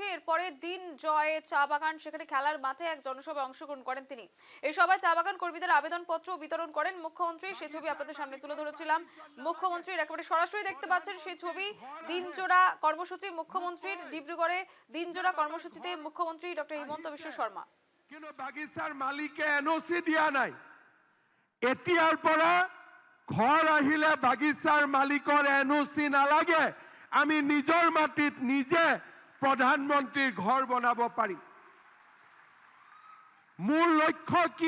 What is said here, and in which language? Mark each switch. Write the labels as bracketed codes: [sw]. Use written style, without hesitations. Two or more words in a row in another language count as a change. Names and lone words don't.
[bn] এরপরে দিন জয় চা বাগান, সেখানে খেলার মাঠে এক জনসভায় অংশগ্রহণ করেন তিনি। এই সভায় চা বাগান কর্মীদের আবেদনপত্র বিতরণ করেন মুখ্যমন্ত্রী। সেই ছবি আপনাদের সামনে তুলে ধরেছিলাম। মুখ্যমন্ত্রীর একেবারে সরাসরি দেখতে পাচ্ছেন সেই ছবি। দিনজোড়া কর্মসূচি মুখ্যমন্ত্রীর, ডিব্রুগড়ে দিনজোড়া কর্মসূচিতে মুখ্যমন্ত্রী ডক্টর হিমন্ত বিশ্ব শর্মা। [as] কিন্তু বাগিচাৰ মালিকে এনঅ'চি দিয়া নাই। এতিয়াৰ পৰা ঘৰ আহিলে বাগিচাৰ মালিকৰ এনঅ'চি নালাগে, আমি নিজৰ মাটিত নিজে প্ৰধানমন্ত্ৰীৰ ঘৰ বনাব পাৰিম। মোৰ লক্ষ্য কি?